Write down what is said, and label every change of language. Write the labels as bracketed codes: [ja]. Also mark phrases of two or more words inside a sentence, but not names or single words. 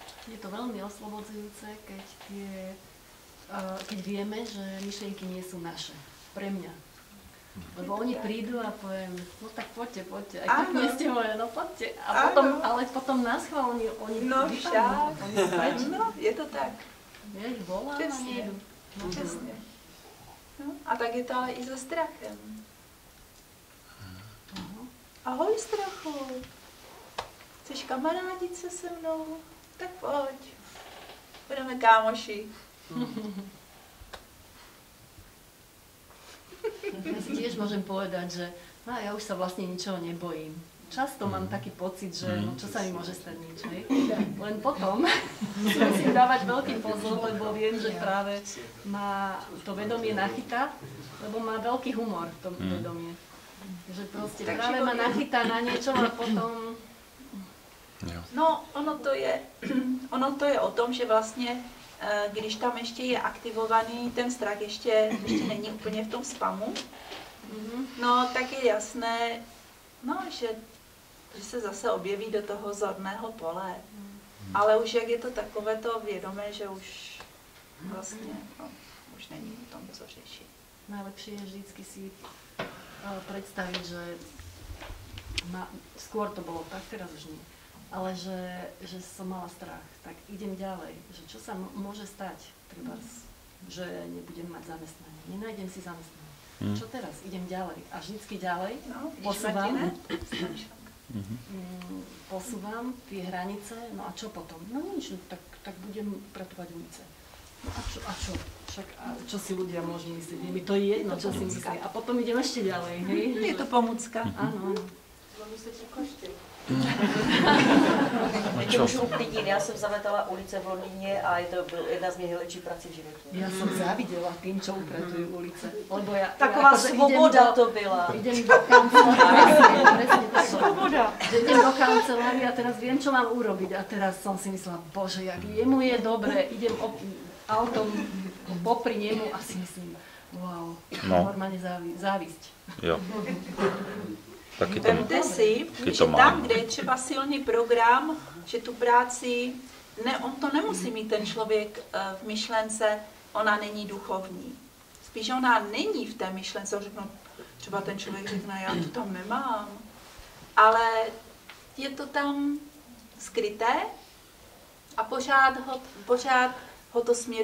[sk] Je to veľmi oslobodzujúce, keď vieme, že myšlienky nie sú naše, pre mňa. Lebo oni prídu a poviem, no tak poďte, aj keď nie ste moje, no poďte. A potom, ale potom nás chvál, oni vypadnú, oni sú preč. No, je to tak. Ja ich volám a nejdu. [cs] No, přesně. No, a tak je to ale i se strachem. Ahoj strachu, chceš kamarádit se mnou? Tak pojď, budeme kámoši. [sk] Ja si tiež môžem povedať, že ja už sa vlastne ničoho nebojím. Často mám taký pocit, že no, čo sa mi môže stať nič, hej? Len potom si musím dávať veľký pozor, lebo viem, že práve ma to vedomie nachytá, lebo má veľký humor to vedomie. Že proste práve ma nachytá na niečo a potom... No, [cs] ono to je o tom, že vlastně, když tam ještě je aktivovaný, ten strach ještě není úplně v tom spamu, no, tak je jasné, no, že se zase objeví do toho zorného pole. Ale už jak je to takové to vědomé, že už vlastně, no, už není o tom co řešit. [sk] Najlepšie je vždycky si predstaviť, že skôr to bolo tak, teraz už nie, ale že som mala strach, tak idem ďalej, že čo sa môže stať, trebárs, že nebudem mať zamestnanie, nenájdem si zamestnanie. Čo teraz? Idem ďalej a vždycky ďalej posúvam tie hranice, no a čo potom? No nič, tak budem pretovať ulice. No a čo? Však čo si ľudia môžu myslieť? Je mi to jedno, čo si myslia. A potom idem ešte ďalej, hej? [cs] Je to pomůcka. [sk] Áno. Myslíte košty. [cs] Teď můžu uklidnit, já jsem zametala ulice v Londýně a je to jedna z mých nejlepších prací v životě. [sk] Ja som závidela tým, čo upratujú ulice. Lebo [cs] taková svoboda to byla. [sk] Idem do kancelárie, presne tak. [cs] Svoboda. [sk] Idem do kancelárie a teraz viem, čo mám urobiť. A teraz som si myslela, bože, jak jemu je dobre, idem autom popri nemu a si myslím, wow, normálne závisť. [cs] Jo. Vemte si, že tam, kde je třeba silný program, že tu práci, on to nemusí mít ten člověk v myšlence, ona není duchovní. Spíš ona není v té myšlence, třeba ten člověk řekne, já to tam nemám, ale je to tam skryté a pořád ho to směruje